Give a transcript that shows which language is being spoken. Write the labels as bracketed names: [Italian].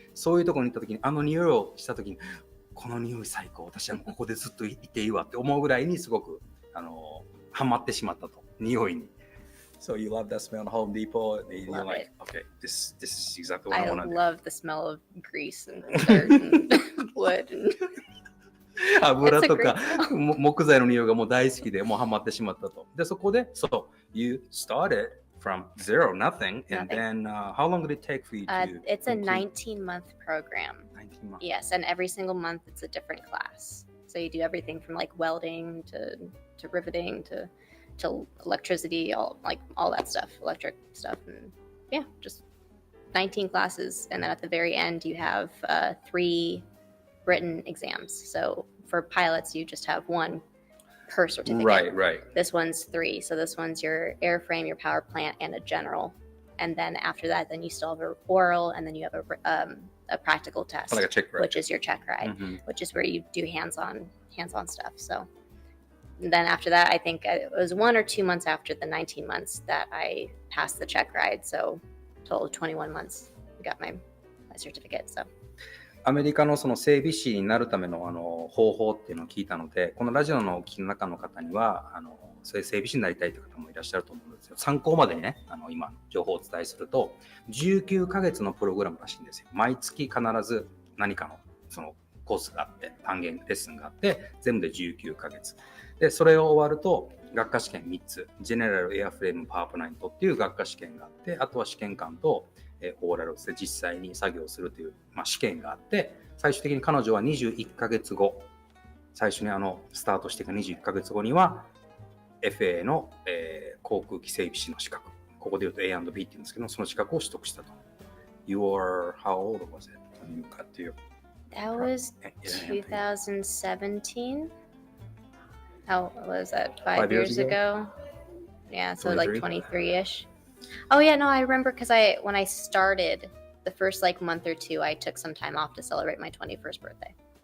[Japanese] そういうところに行った時に匂いをした時に、この匂い最高、私はここでずっといていいわって思うぐらいにすごくハマってしまったと、匂いに。 [English] So you love that smell of Home Depot, and you're like, okay, this is exactly what I want to do. I love the smell of grease and dirt and wood. [Japanese] 油とか木材の匂いがもう大好きで、もうハマってしまったと。で、そこで、 [English] you started from zero, nothing, and then how long did it take for you to? It's a 19-month program. 19 months. Yes, and every single month it's a different class. So you do everything from like welding to riveting to electricity, all that stuff, electric stuff, and yeah, just 19 classes. And then at the very end you have 3 written exams. So for pilots you just have 1 per certificate. Right. This one's 3. So this one's your airframe, your power plant, and a general. And then after that, then you still have an oral, and then you have a practical test, like a check ride, which is your check ride, which is where you do hands-on stuff. So then after that, I think it was 1 or 2 months after the 19 months that I passed the check ride. So total of 21 months, I got my certificate. So. [Japanese] アメリカのその整備士になるための方法っていうのを聞いたので、このラジオのお聞きの中の方にはそういう整備士になりたいという方もいらっしゃると思うんですよ。参考までにね、今情報をお伝えすると19ヶ月のプログラムらしいんですよ。毎月必ず何かのそのコースがあって、単元レッスンがあって、全部で19ヶ月で、それを終わると学科試験3つ、ジェネラルエアフレームパワープラントっていう学科試験があって、あとは試験官とオーラルで実際に作業するという、試験があって、最終的に彼女は21ヶ月後、最初にスタートしてから21ヶ月後には FA の、航空機整備士の資格、ここで言うと A&B って言うんですけど、その資格を取得したと。 [English] How old was it when you got to That was 2017. How was that? 5 years ago? Yeah, so 23? like 23-ish. Oh yeah, no, I remember because when I started the first like month or two, I took some time off to celebrate my 21st birthday.